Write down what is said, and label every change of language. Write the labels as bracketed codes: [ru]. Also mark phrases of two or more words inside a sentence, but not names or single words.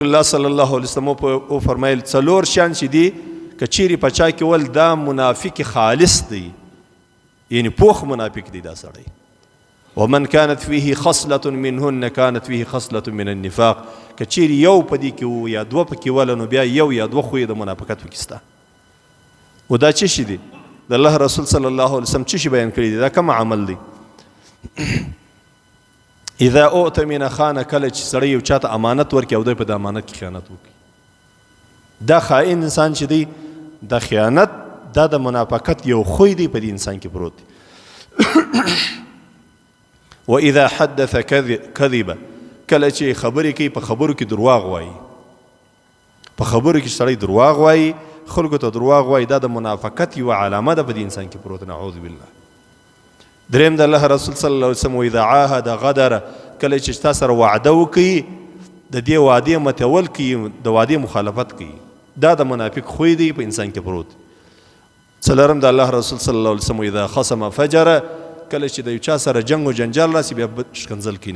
[ar] الله صلی الله علیه وسلم [ps] او فرمایل څلور شیان چې دي که چیرې په چا کې ول دا منافق خالص دی، یعنی پوخ منافق دی دا سړی. [ar] ومن كانت فيه خصلة منهن كانت فيه خصلة من النفاق. [ps] که چیرې یو په دې کې و یا دوه پکې ول نو بیا یو یا دوه خوی د منافقت پکې سته. و دا څه شي دی؟ د الله رسول [ar] صلی الله علیه وسلم [ps] څه شي بیان کړی دی؟ دا کوم عمل دی؟ [ar] اذا اؤتمن خان، [ps] کله چې سړی یو چاته امانت ورکړي او دوی په د امانت کې خیانت وکړي، دا خائن انسان چې دی د خیانت دا د منافقت یو خوی دی په دې انسان کې پروت دی. [ar] واذا حدث كذب، [ps] کله چې خبرې کوي په خبرو کې درواغ وایي، په خبرو کې سړی درواغ وایي، خلکو ته درواغ وایي، دا د منافقت یوه علامه ده په دې انسان کې پروت. نعوذ بالله. دریم د الله رسول [ar] صلی الله علیه وسلم واذا عاهد غدر، [ps] کله چې تا سره وعده وکړي د دې وعدې ماتول کوي، د وعدې مخالفت کوي، دا د منافق خوی دی په انسان کې پروت. څلورم د الله رسول [ar] صلی الله علیه وسلم واذا خصم فجر، [ps] کله چې د یو چا سره جنگ او جنجال راسي بیا شکنځل کوي.